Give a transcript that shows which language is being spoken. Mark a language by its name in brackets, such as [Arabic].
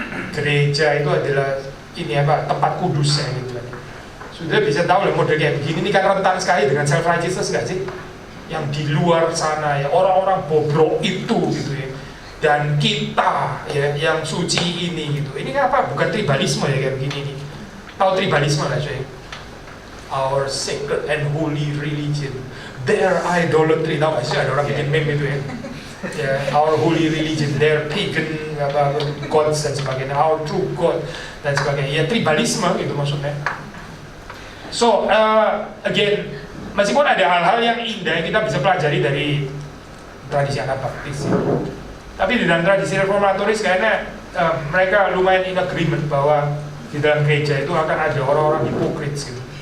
[Indonesian] Gereja itu adalah ini tempat kudusnya gitu kan. Sudah bisa tahu lah model kayak begini ini kan rentan sekali dengan self righteousness nggak sih, yang di luar sana ya, orang-orang bobrok itu gitu ya, dan kita ya yang suci ini gitu. Ini kan apa? Bukan tribalisme ya kayak begini nih. Tahu tribalisme lah coy? [English] Our sacred and holy religion, their idolatry. [Indonesian] Tahu nggak sih ada orang bikin meme itu ya? Ya, [English] our holy religion, their pagan gods [Indonesian] dan sebagainya, [English] our true God [Indonesian] dan sebagainya. Ya tribalisme gitu maksudnya. So again, meskipun ada hal-hal yang indah yang kita bisa pelajari dari tradisi Anabaptis, tapi di dalam tradisi reformatoris kayaknya mereka lumayan [English] in agreement [Indonesian] bahwa di dalam gereja itu akan ada orang-orang hipokrit gitu.